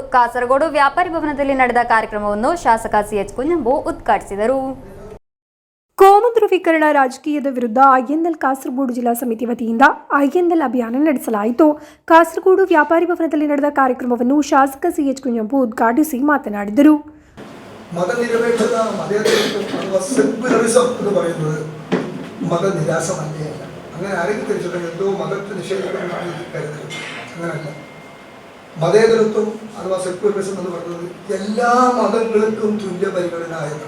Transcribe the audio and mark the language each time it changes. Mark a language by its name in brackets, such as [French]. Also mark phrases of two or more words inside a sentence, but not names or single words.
[Kannada] ಕಾಸರಗೋಡು ವ್ಯಾಪಾರಿ ಭವನದಲ್ಲಿ ನಡೆದ ಕಾರ್ಯಕ್ರಮವನ್ನು ಶಾಸಕ ಸಿಎಚ್ ಕುಂಜಂಬು ಉದ್ಘಾಟಿಸಿದರು. ಕೋಮು ಧ್ರುವೀಕರಣ ರಾಜಕೀಯದ ವಿರುದ್ಧ ಐಎನ್ಎಲ್ ಕಾಸರಗೋಡು ಜಿಲ್ಲಾ ಸಮಿತಿ ವತಿಯಿಂದ ಐಎನ್ಎಲ್ ಅಭಿಯಾನ ನಡೆಸಲಾಯಿತು. ಕಾಸರಗೋಡು ವ್ಯಾಪಾರಿ ಭವನದಲ್ಲಿ ನಡೆದ ಕಾರ್ಯಕ್ರಮವನ್ನು ಶಾಸಕ ಸಿಎಚ್ ಕುಂಜಂಬು ಉದ್ಘಾಟಿಸಿ ಮಾತನಾಡಿದರು. [Malayalam] മതനിരപേക്ഷത അഥവാ സെക്യുലറിസം എന്ന് പറയുന്നത് മതനിരാസമല്ല. അങ്ങനെ ആരെങ്കിലും തിരിച്ചിട്ടുണ്ടെങ്കിൽ എന്തോ മതത്തെ നിഷേധിക്കണമെന്നാണ് കരുതൽ. അങ്ങനെയല്ല. മതേതരത്വം അഥവാ സെക്യുലറിസം എന്ന് പറയുന്നത് എല്ലാ മതങ്ങൾക്കും തുല്യ പരിഗണന എന്നാണ്.